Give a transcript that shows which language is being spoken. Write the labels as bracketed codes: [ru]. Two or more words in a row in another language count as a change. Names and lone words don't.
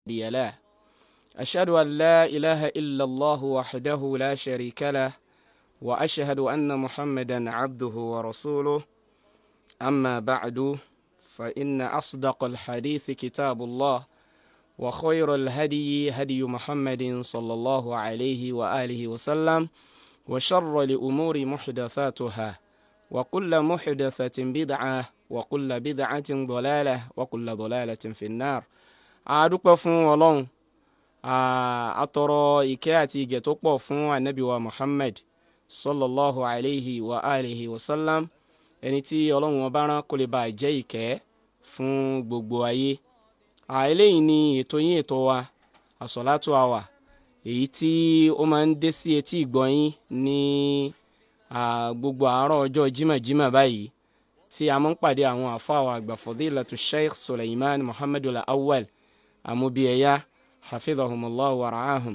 [ar] هادي له أشهد أن لا إله إلا الله وحده لا شريك له وأشهد أن محمدا عبده ورسوله أما بعد فإن أصدق الحديث كتاب الله وخير الهدي هدي محمد صلى الله عليه وآله وسلم وشر الأمور محدثاتها وكل محدثة بدعة وكل بدعة ضلالة وكل ضلالة في النار. [yo] adúpẹ́ fún Ọlọ́run, atọrọ ìkẹ́ àti ìgẹ̀ tó pọ̀ fún Ànábì wa Muhammad [ar] صلى الله عليه وعلى آله وسلم, [yo] ẹni tí Ọlọ́run wọn bá rán kó lè bá jẹ́ ìkẹ́ fún gbogbo ayé. Eléyìí ni ètò yín, ètò wa As-Salatu Hour, èyí tí ó máa ń dé sí etí ìgbọ̀nyín ní gbogbo àárọ̀ ọjọ́ jímọ̀jímọ̀ báyìí, tí a máa ń pàdé àwọn àfáà wa àgbà Fadilatu Sheikh Suleiman Muhammadul Awwal Amubiyaya [ar] حفظهم الله ورعاهم.